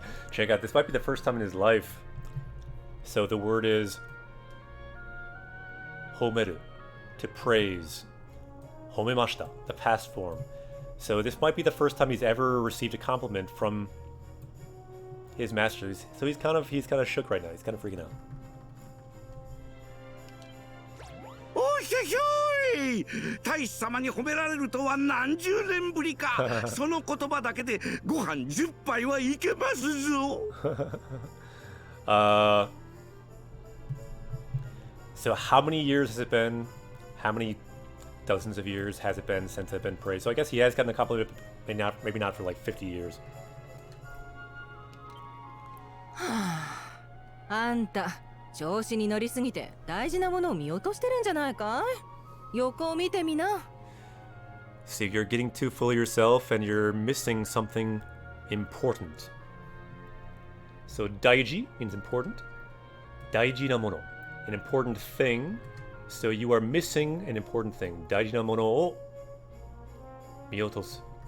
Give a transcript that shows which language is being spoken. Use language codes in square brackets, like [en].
[en] Check out, this might be the first time in his life. So the word is homeru, to praise. Homemashita, the past form. So this might be the first time he's ever received a compliment from his masters. So he's kind of shook right now. He's kind of freaking out. [ja] おひょひょい、大使様に褒められるとは何十年ぶりか。その言葉だけでご飯10杯はいけますぞ。 [en] So how many years has it been? How many dozens of years has it been since I've been praised? So I guess he has gotten a compliment, maybe not for like 50 years. [ja] あんた調子に乗りすぎて大事なものを見落としてるんじゃないかい？横を見てみな。 [en] So you're getting too full of yourself and you're missing something important. So daiji means important. [ja] Daiji na mono, [en] an important thing. So you are missing an important thing. [ja] Daiji na mono o miotosu.